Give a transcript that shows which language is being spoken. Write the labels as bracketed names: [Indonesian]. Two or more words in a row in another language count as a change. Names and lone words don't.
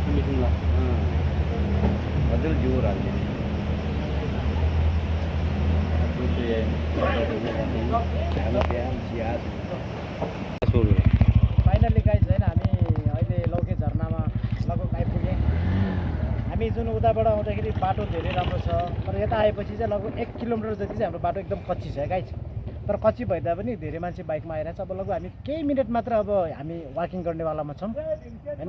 [Indonesian] Adil jur aja. Itu ya. Kalau dia siap. [English] Finally guys [Nepali] होइन हामी अहिले लौके झरनामा लगभग आइपुगेँ। हामी जुन उताबाट आउँदाखेरि बाटो धेरै राम्रो छ, तर यता आएपछि चाहिँ लगभग 1 किलोमिटर जति चाहिँ हाम्रो बाटो एकदम कच्ची छ गाइज। तर कच्ची भए तापनि धेरै मान्छे बाइकमा आइरहेछ। अब लगभग हामी केही मिनट मात्र अब हामी वाकिङ गर्नेवालामा छौँ होइन।